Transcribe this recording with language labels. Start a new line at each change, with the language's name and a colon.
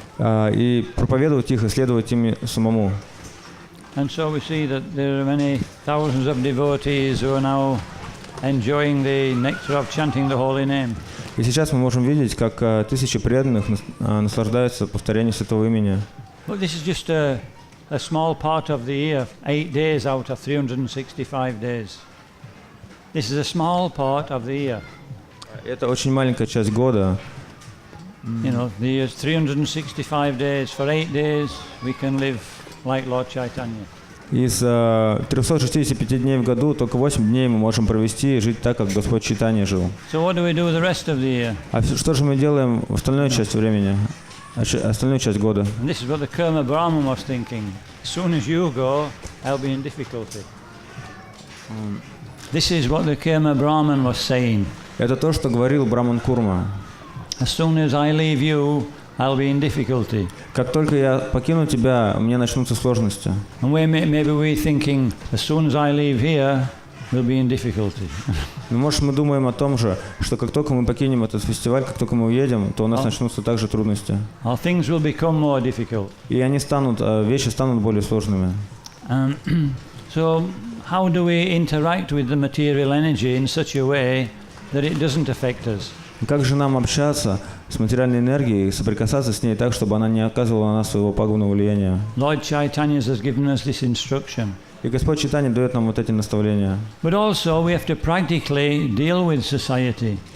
Russian: И проповедовать их и следовать ими самому.
English: And so we see that there are many thousands of devotees who are now enjoying the nectar of chanting the holy name.
Russian: И сейчас мы можем видеть, как тысячи преданных наслаждаются повторением святого имени.
English: But this is just a small part of the year, 8 days out of 365 days. This is a small part of the year.
Russian: Это очень маленькая часть года.
English: The year's 365 days. For 8 days we can live like Lord Chaitanya.
Russian: Из 365 дней в году только 8 дней мы можем провести и жить так, как Господь Чайтанья жил.
English: So what do we do the rest of the year?
Russian: А что же мы делаем в остальную часть времени, остальную часть года?
English: And this is what the Kurma Brahman was thinking. As soon as you go, I'll be in difficulty. This is what the Kurma Brahman was saying.
Russian: Это то, что говорил Браман Курма.
English: As soon as I leave you, I'll be in difficulty.
Russian: Как только я покину тебя, у меня начнутся сложности.
English: And maybe we're thinking, as soon as I leave here, we'll be in difficulty.
Russian: Ну, может, мы думаем о том же, что как только мы покинем этот фестиваль, как только мы уедем, то у нас начнутся также трудности.
English: Or things will become more difficult.
Russian: И вещи станут более сложными.
English: So how do we interact with the material energy in such a way that it doesn't affect us?
Russian: Как же нам общаться с материальной энергией и соприкасаться с ней так, чтобы она не оказывала на нас своего пагубного влияния?
English: Lord Chaitanya has given us this instruction.
Russian: И Господь Чайтанья дает нам вот эти наставления.
English: But also we have to practically deal with society.